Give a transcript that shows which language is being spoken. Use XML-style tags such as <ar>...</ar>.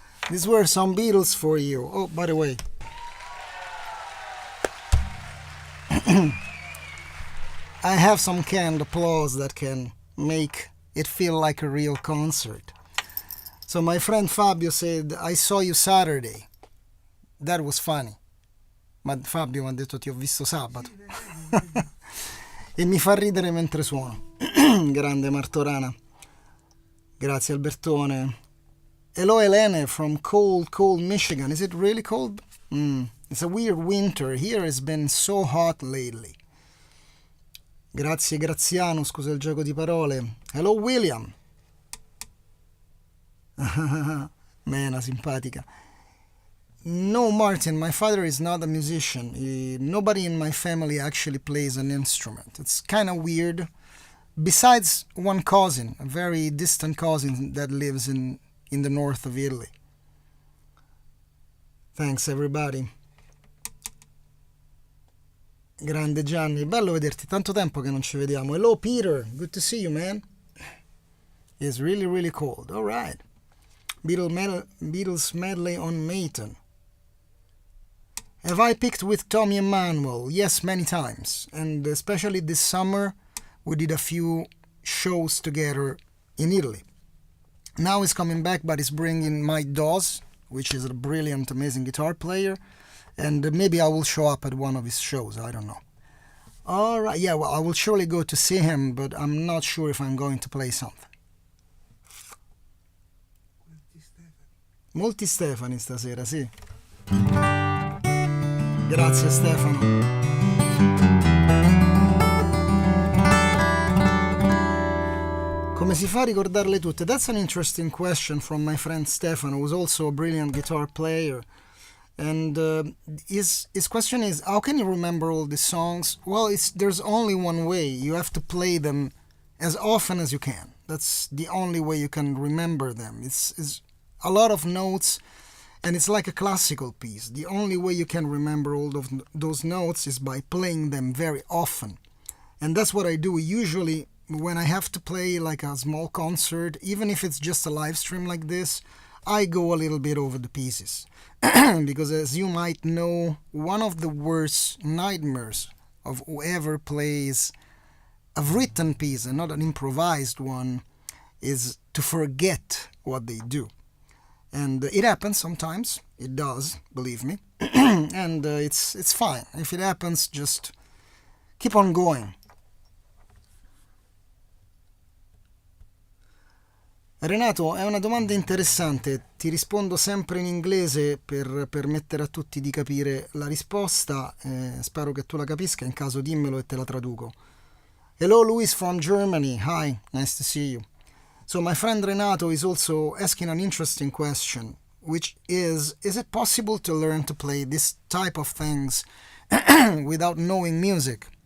<en>These were some Beatles for you. Oh, by the way, I have some canned applause that can make it feel like a real concert. So my friend Fabio said, I saw you Saturday. That was funny.</en> <it>Ma Fabio mi ha detto ti ho visto sabato. E mi fa ridere mentre suono. Grande Martorana. Grazie Albertone.</it> <en>Hello Elene from cold Michigan. Is it really cold? It's a weird winter. Here it's been so hot lately.</en> <it>Grazie Graziano, scusa il gioco di parole.</it> <en>Hello William.</en> <it>Mena simpatica.</it> <en>No, Martin, my father is not a musician. Nobody in my family actually plays an instrument. It's kind of weird. Besides one cousin, a very distant cousin that lives in the north of Italy. Thanks, everybody.</en> <it>Grande Gianni, bello vederti, tanto tempo che non ci vediamo.</it> <en>Hello, Peter, good to see you, man. It's really, really cold. All right. Beatles medley on Mayton. Have I picked with Tommy Emmanuel? Yes, many times. And especially this summer, we did a few shows together in Italy. Now he's coming back, but he's bringing Mike Dawes, which is a brilliant, amazing guitar player. And maybe I will show up at one of his shows, I don't know. All right, yeah, well, I will surely go to see him, but I'm not sure if I'm going to play something.</en> <it>Molti Stefani stasera, sì. Grazie Stefano. Come si fa a ricordarle tutte?</it> <en>That's an interesting question from my friend Stefano, who's also a brilliant guitar player. And his question is, how can you remember all these songs? Well, there's only one way. You have to play them as often as you can. That's the only way you can remember them. It's a lot of notes, and it's like a classical piece. The only way you can remember all of those notes is by playing them very often. And that's what I do usually when I have to play like a small concert, even if it's just a live stream like this, I go a little bit over the pieces. Because as you might know, one of the worst nightmares of whoever plays a written piece and not an improvised one is to forget what they do. And it happens sometimes. It does, believe me. And it's fine. If it happens, just keep on going.</en> <it>Renato, è una domanda interessante. Ti rispondo sempre in inglese per permettere a tutti di capire la risposta. Spero che tu la capisca. In caso dimmelo e te la traduco.</it> <en>Hello, Luis from Germany. Hi, nice to see you. So my friend Renato is also asking an interesting question, which is it possible to learn to play this type of things without knowing music?</en>